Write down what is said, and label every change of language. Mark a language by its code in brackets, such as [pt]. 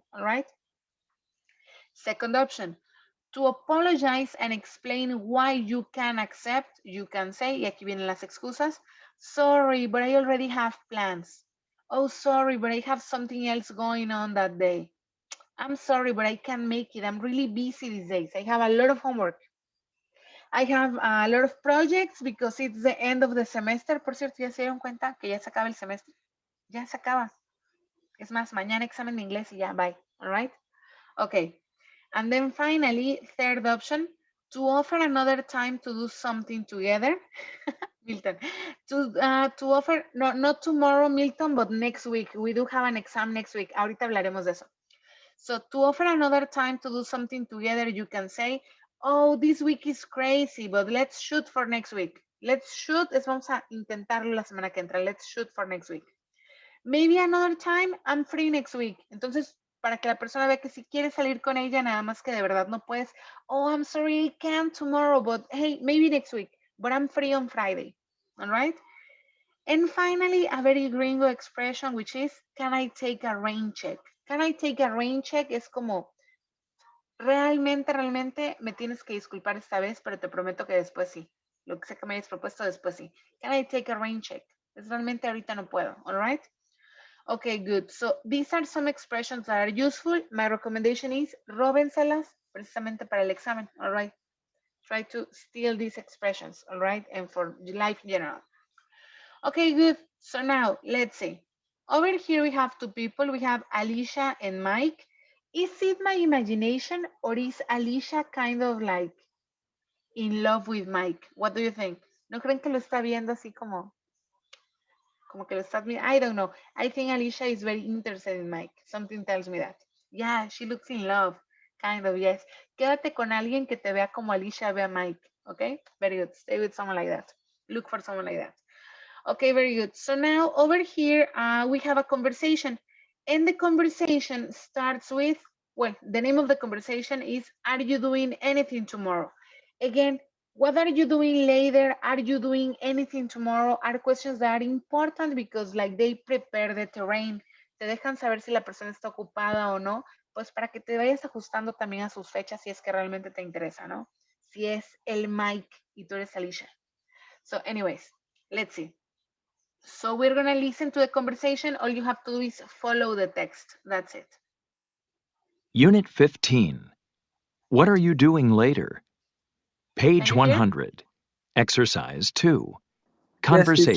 [en] All right? Second option, to apologize and explain why you can accept, you can say, [es] y aquí vienen las excusas, [en] sorry, but I already have plans. Oh, sorry, but I have something else going on that day. I'm sorry, but I can't make it. I'm really busy these days. I have a lot of homework. I have a lot of projects because it's the end of the semester. [es] Por cierto, ¿ya se dieron cuenta que ya se acaba el semestre? Ya se acaba. Es más, mañana examen de inglés y ya, bye. [en] All right? Okay. And then finally, third option, to offer another time to do something together. Milton, to offer, no, not tomorrow, Milton, but next week. We do have an exam next week. [es] Ahorita hablaremos de eso. [en] So to offer another time to do something together, you can say, oh, this week is crazy, but let's shoot for next week. Let's shoot, [es] vamos a intentarlo la semana que entra. [en] Let's shoot for next week. Maybe another time, I'm free next week. [es] Entonces, para que la persona vea que si quiere salir con ella, nada más que de verdad no puedes. [en] Oh, I'm sorry, I can't tomorrow, but hey, maybe next week. But I'm free on Friday. All right? And finally, a very gringo expression, which is, can I take a rain check? Can I take a rain check? [es] Es como, realmente me tienes que disculpar esta vez, pero te prometo que después sí. Lo que sea que me hayas propuesto, después sí. [en] Can I take a rain check? [es] Es realmente ahorita no puedo, all right? [en] Okay, good. So these are some expressions that are useful. My recommendation is, [es] róbenselas precisamente para el examen, [en] all right? Try to steal these expressions, all right? And for life in general. Okay, good. So now, let's see. Over here we have two people. We have Alicia and Mike. Is it my imagination or is Alicia kind of like in love with Mike? What do you think? [es] ¿No creen que lo está viendo así como que lo está viendo? [en] I don't know. I think Alicia is very interested in Mike. Something tells me that. Yeah, she looks in love. Kind of, yes. [es] Quédate con alguien que te vea como Alicia ve a Mike. [en] Okay? Very good. Stay with someone like that. Look for someone like that. Okay, very good. So now over here, we have a conversation. And the conversation starts with, well, the name of the conversation is, are you doing anything tomorrow? Again, what are you doing later? Are you doing anything tomorrow? Are questions that are important because like they prepare the terrain. [es] Te dejan saber si la persona está ocupada o no, pues para que te vayas ajustando también a sus fechas si es que realmente te interesa, ¿no? Si es el Mike y tú eres Alicia. [en] So anyways, let's see. So we're going to listen to the conversation. All you have to do is follow the text. That's it. Unit 15. What are you doing later? Page Can you hear? 100. Exercise 2. Yes, Conversation.